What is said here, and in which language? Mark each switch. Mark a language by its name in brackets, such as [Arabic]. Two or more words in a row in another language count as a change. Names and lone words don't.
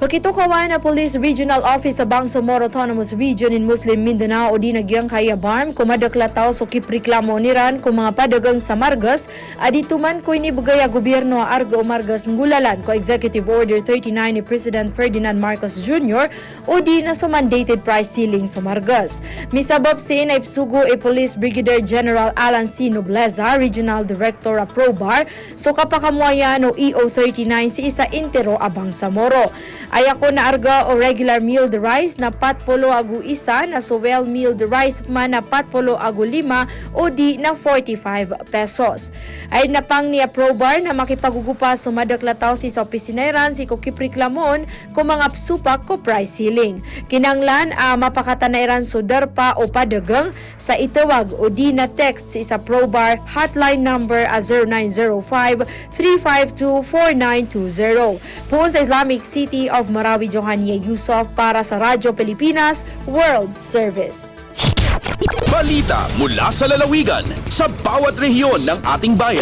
[Maranao] Pakitukawan na Police Regional Office sa Bangsamoro Autonomous Region in Muslim Mindanao o di nagyang kaya barm kumadaklataw so kipreklamo niran kung mga padagang sa Margas adituman ko inibugaya gobyerno arga o Margas ngulalan ko Executive Order 39 ni President Ferdinand Marcos Jr. o di na so [English] mandated price ceiling [Maranao] sa Margas. Misabab si Naipsugo Police Brigadier General Alan C. Nobleza, Regional Director a Probar, so kapakamuayan o EO39 si isa intero a Bangsamoro. Ayako na arga o [English] regular milled rice [Maranao] na 40 agu isa na so [English] well milled rice [Maranao] man na 40 agu 5 o di na 45 pesos. Ay napang ni Probar na makipagugupa so madaklataw si sa opisinairan si Kokipreklamon kung mga supak ko [English] price ceiling. [Maranao] Kinanglan mapakatanairan so darpa o padagang sa itawag o di na text si sa Probar [English] hotline number [Maranao] 0905-352-4920. Po sa Islamic City of Marawi, Johannia Yusuf para sa Radyo Pilipinas World Service. [Filipino] Balita mula sa lalawigan sa bawat rehiyon ng ating bayan.